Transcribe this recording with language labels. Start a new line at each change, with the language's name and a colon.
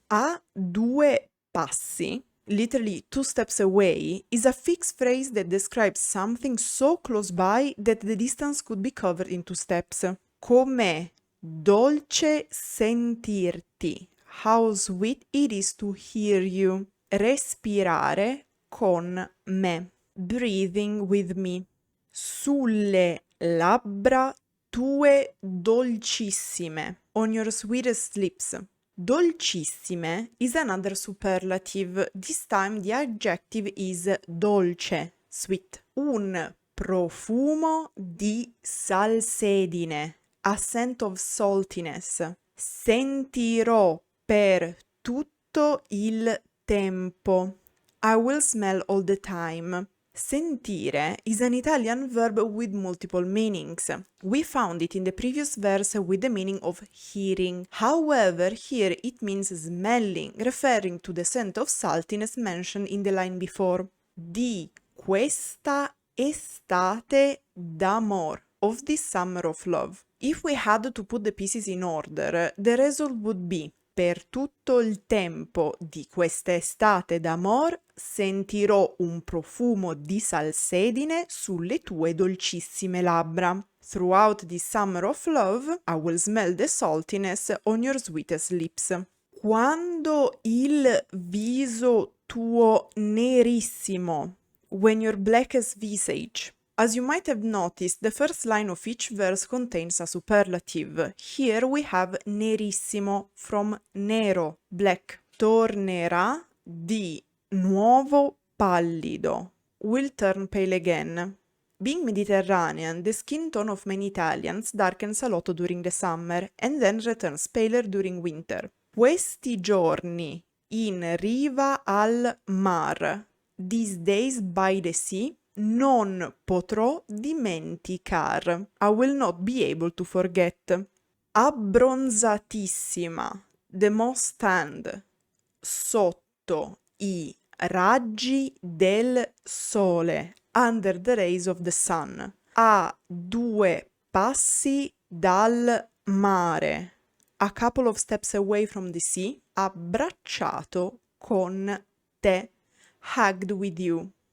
English: A 2 passi, literally 2 steps away, is a fixed phrase that describes something so close by that the distance could be covered in 2 steps.
Italian: Com'è dolce sentirti.
English: How sweet it is to hear you.
Italian: Respirare con me.
English: Breathing with me.
Italian: Sulle labbra tue dolcissime.
English: On your sweetest lips. Dolcissime is another superlative. This time the adjective is dolce, sweet.
Italian: Un profumo di salsedine.
English: A scent of saltiness.
Italian: Sentirò per tutto il tempo.
English: I will smell all the time. Sentire is an Italian verb with multiple meanings. We found it in the previous verse with the meaning of hearing. However, here it means smelling, referring to the scent of saltiness mentioned in the line before.
Italian: Di questa estate d'amor,
English: of this summer of love. If we had to put the pieces in order, the result would be
Italian: per tutto il tempo di questa estate d'amor sentirò un profumo di salsedine sulle tue dolcissime labbra.
English: Throughout the summer of love, I will smell the saltiness on your sweetest lips.
Italian: Quando il viso tuo nerissimo,
English: when your blackest visage. As you might have noticed, the first line of each verse contains a superlative. Here we have nerissimo, from nero, black.
Italian: Tornerà di nuovo pallido,
English: will turn pale again. Being Mediterranean, the skin tone of many Italians darkens a lot during the summer and then returns paler during winter.
Italian: Questi giorni in riva al mar,
English: these days by the sea,
Italian: non potrò dimenticar.
English: I will not be able to forget. Abbronzatissima, the most tanned,
Italian: sotto i raggi del sole,
English: under the rays of the sun.
Italian: A 2 passi dal mare,
English: a couple of steps away from the sea,
Italian: abbracciato con te,
English: hugged with you.